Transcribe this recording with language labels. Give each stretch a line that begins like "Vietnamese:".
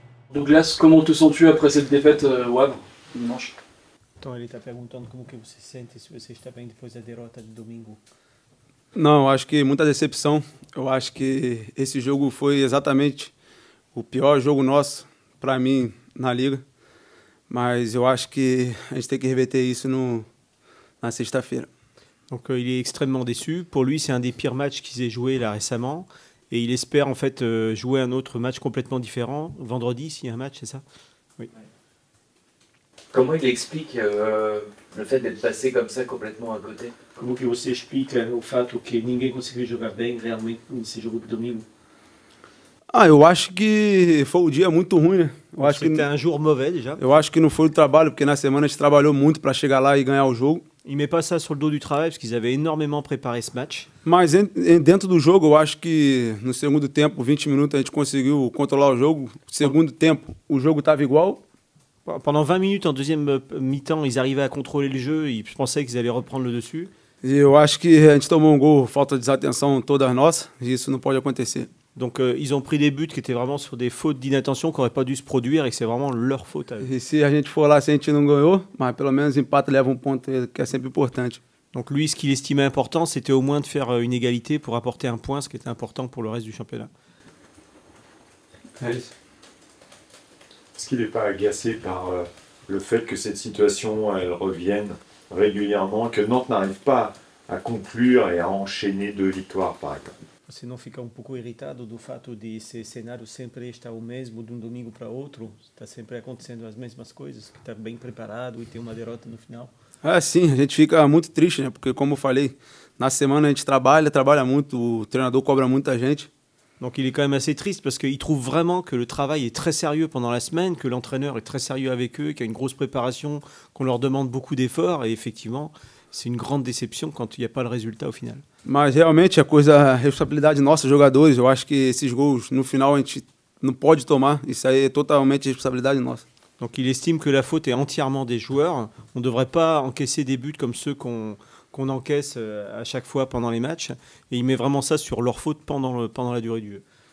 French: Douglas, comment te sens-tu après cette défaite au Havre, dimanche?
Portuguese: Então ele está perguntando como que você se sente se você está bem depois da derrota de domingo. Não, eu acho que muita decepção. Eu acho que esse jogo foi exatamente o pior jogo nosso, para mim, na Liga. Mas eu acho que a gente tem que reverter isso na sexta-feira.
French: Donc il est extrêmement déçu. Pour lui, c'est un des pires matchs qu'ils aient joué là récemment. Et il espère en fait jouer un autre match complètement différent. Vendredi, s'il y a un match, c'est ça? Oui. Comment il explique le fait d'être passé comme ça complètement à côté?
Portuguese: Como que você explica o fato que ninguém conseguiu jogar bem realmente nesse jogo de domingo? Ah, eu acho que foi um dia muito ruim, né?
French: C'était un jour mauvais déjà.
Portuguese: Eu acho que não foi o trabalho, porque na semana a gente trabalhou muito para chegar lá e ganhar o jogo.
French: Il met pas ça sur le dos du travail parce qu'ils avaient énormément préparé ce match.
Portuguese: Mas dentro do jogo, eu acho que no segundo tempo, 20 minutos, a gente conseguiu controlar o jogo. Segundo tempo, o jogo estava igual.
French: Pendant 20 minutes en deuxième mi-temps, ils arrivaient à contrôler le jeu. Ils pensaient qu'ils allaient reprendre le dessus.
Portuguese: E eu acho que a gente tomou um gol, falta de desatenção todas nossas, e isso não pode acontecer.
French: Donc ils ont pris des buts qui étaient vraiment sur des fautes d'inattention qui n'auraient pas dû se produire et que c'est vraiment leur faute à eux.
Portuguese: E se a gente for lá, se a gente não ganhou, mas pelo menos empate leva um ponto que é sempre importante.
French: Donc lui, ce qu'il estimait important, c'était au moins de faire une égalité pour apporter un point, ce qui était important pour le reste du championnat. Est-ce qu'il n'est pas agacé par le fait que cette situation elle revienne régulièrement, que Nantes n'arrive pas à conclure et à enchaîner 2 victoires par exemple?
Portuguese: Você não fica um pouco irritado do fato de esse cenário sempre estar o mesmo de um domingo para outro? Está sempre acontecendo as mesmas coisas, que está bem preparado e tem uma derrota no final? Ah, sim, a gente fica muito triste, né? Porque como eu falei, na semana a gente trabalha muito, o treinador cobra muita gente.
French: Donc il est quand même assez triste parce qu'il trouve vraiment que le travail est très sérieux pendant la semaine, que l'entraîneur est très sérieux avec eux, qu'il y a une grosse préparation, qu'on leur demande beaucoup d'efforts et effectivement, c'est une grande déception quand il n'y a pas le résultat au final.
Portuguese: Mas realmente a responsabilidade nossa, jogadores, eu acho que esses gols no final a gente não pode tomar, isso aí é totalmente responsabilidade nossa.
French: Donc il estime que la faute est entièrement des joueurs, on ne devrait pas encaisser des buts comme ceux qu'on encaisse à chaque fois pendant les matchs, et il met vraiment ça sur leur faute pendant la durée du jeu.